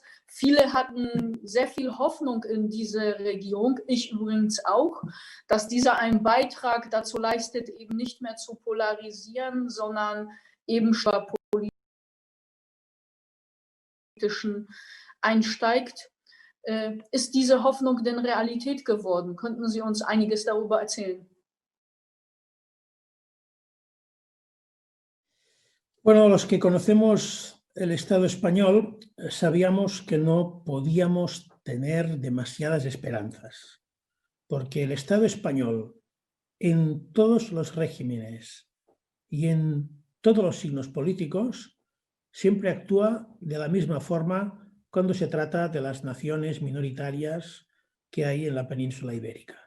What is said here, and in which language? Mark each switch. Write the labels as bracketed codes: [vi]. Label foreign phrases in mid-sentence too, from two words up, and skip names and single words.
[de] Viele hatten sehr viel Hoffnung in diese Regierung, ich übrigens auch, dass dieser einen Beitrag dazu leistet, eben nicht mehr zu polarisieren, sondern eben politischen einsteigt. Ist diese Hoffnung denn Realität geworden? Könnten Sie uns einiges darüber erzählen? [es] Bueno, los que conocemos el Estado español sabíamos que no podíamos tener demasiadas esperanzas, porque el Estado español en todos los regímenes y en todos los signos políticos siempre actúa de la misma forma cuando se trata de las naciones minoritarias que hay en la península ibérica.